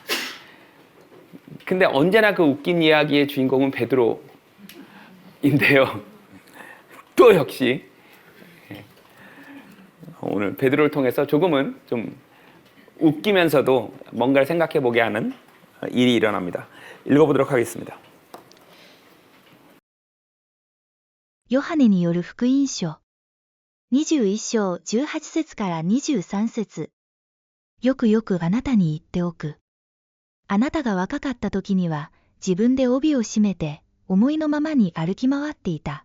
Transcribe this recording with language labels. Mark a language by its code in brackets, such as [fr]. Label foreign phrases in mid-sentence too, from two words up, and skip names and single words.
[ko] 근데 언제나 그 웃긴 이야기의 주인공은 베드로인데요. 또 역시 오늘 베드로를 통해서 조금은 좀 웃기면서도 뭔가를 생각해 보게 하는 일이 일어납니다. 읽어보도록 하겠습니다. [ja] ヨハネによる福音書21章18節から23節。よくよくあなたに言っておく。あなたが若かった時には自分で帯を締めて思いのままに歩き回っていた。